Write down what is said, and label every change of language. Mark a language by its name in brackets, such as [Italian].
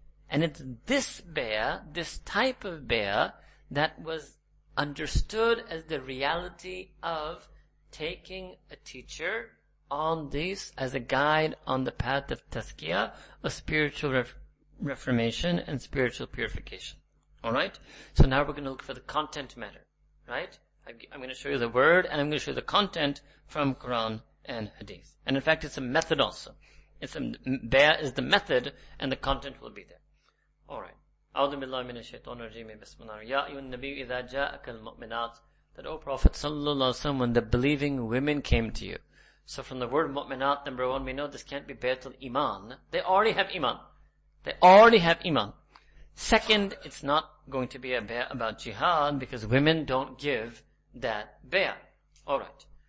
[English] And it's this bay'ah, this type of bay'ah, that was understood as the reality of taking a teacher on this as a guide on the path of tazkiyah, of spiritual reformation and spiritual purification. Alright? So now we're going to look for the content matter. Right? I'm going to show you the word and I'm going to show you the content from Quran and Hadith. And in fact, it's a method also. Bay'ah is the method and the content will be there. Alright. [Arabic] أعوذ بالله من الشيطان الرجيم بسم الله يا أيها النبي إذا جاءك المؤمنات. [English] That, O Prophet sallallahu alaihi wasallam, when the believing women came to you. So from the word mu'minat, number 1, we know this can't be bay'atul iman. They already have iman. Second, it's not going to be a bay'ah about jihad because women don't give that bay'ah. Alright.